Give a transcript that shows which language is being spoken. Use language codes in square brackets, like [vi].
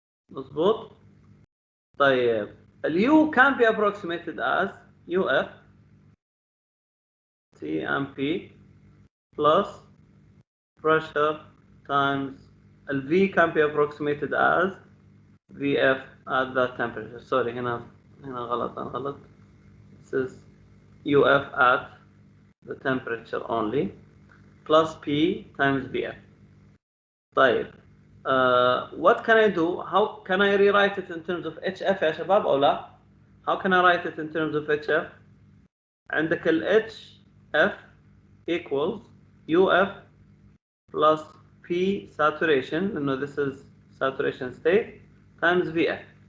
[ar] مظبوط؟ طيب ال [en] U can be approximated as UF TMP plus pressure times [ar] ال [en] V can be approximated as VF at that temperature. Sorry, [ar] هنا غلط أنا غلط. [en] This is UF at the temperature only plus P times VF. [ar] طيب [en] what can I do? How can I rewrite it in terms of HF [ar] يا شباب أو لا? [en] How can I write it in terms of HF? [ar] عندك ال [en] HF equals UF plus P saturation, this is saturation state, times VF.